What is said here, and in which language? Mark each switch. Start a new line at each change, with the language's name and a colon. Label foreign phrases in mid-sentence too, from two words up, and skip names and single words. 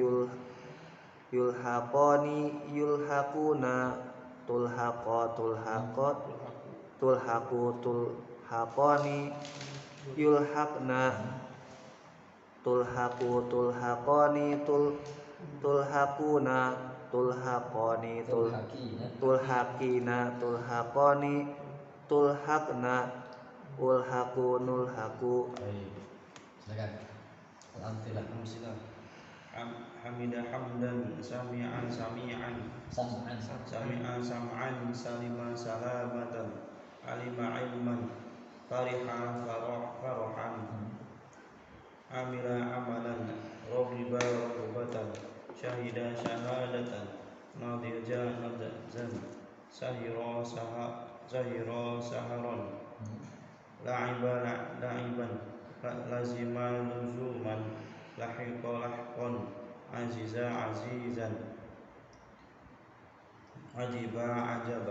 Arabic: يلحقان يلحقون تلحق تلحقات تلحقوا تلحقان يلحقن تلحقوا تلحقان تلحقون تلحقان تلحقين تلحقان تلحقن ألحق نلحق.
Indonesian: Baik. Silakan. Al-amthilah.
Arabic: حمد حمدا سمعا سمعا Sam'an. سمعا سمعا سلم سلامة علم علما فرح فرحا عمل عملا رغب رغبة شهد شهادة نضج نضجا سهر سهرا لعب لعبا لزم لزوما لحق لحقا عز عزا عجب عجبا.